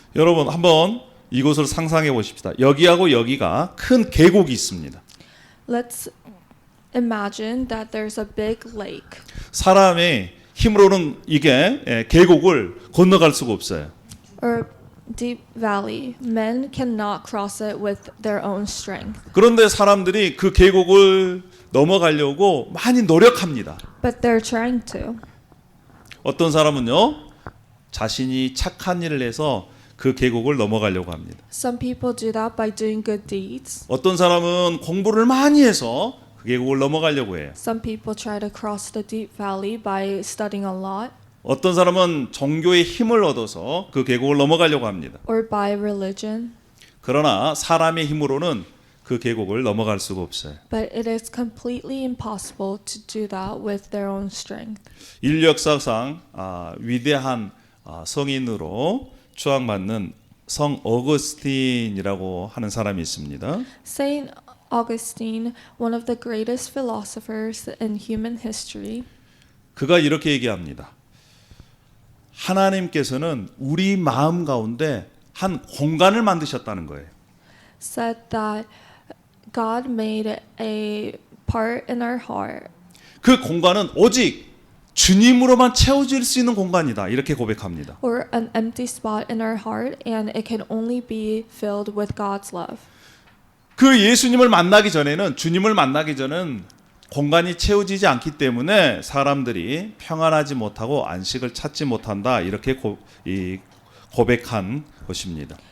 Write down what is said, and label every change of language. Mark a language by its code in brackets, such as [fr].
[ko] 여러분 한번 이곳을 상상해 보십시다. 여기하고 여기가 큰 계곡이 있습니다. [en] Let's imagine that there's a big lake. [ko] 사람의 힘으로는 이게 계곡을 건너갈 수가 없어요. [en] Or deep valley. Men cannot cross it with their own strength. [ko] 그런데 사람들이 그 계곡을 넘어가려고 많이 노력합니다. [en] But they're trying to. [ko] 어떤 사람은요, 자신이 착한 일을 해서 그 계곡을 넘어가려고 합니다. [en] Some people do that by doing good deeds. [ko] 어떤 사람은 공부를 많이 해서 그 계곡을 넘어가려고 해요. [en] Some people try to cross the deep valley by studying a lot. [ko] 어떤 사람은 종교의 힘을 얻어서 그 계곡을 넘어가려고 합니다. [en] Or by religion. [ko] 그러나 사람의 힘으로는 그 계곡을 넘어갈 수가 없어요. [en] But it is completely impossible to do that with their own strength. [ko] 인류 역사상 위대한 성인으로 추앙받는 성 어거스틴이라고 하는 사람이 있습니다. [en] Saint Augustine, one of the greatest philosophers in human history, [ko] 그가 이렇게 얘기합니다. 하나님께서는 우리 마음 가운데 한 공간을 만드셨다는 거예요. [en] said that God made a part in our heart, [ko] 그 공간은 오직 주님으로만 채워질 수 있는 공간이다. 이렇게 고백합니다. [en] or an empty spot in our heart, and it can only be filled with God's love. [ko] 그 예수님을 만나기 전에는 주님을 만나기 전은 공간이 채워지지 않기 때문에 사람들이 평안하지 못하고 안식을 찾지 못한다. 이렇게 고백한 것입니다.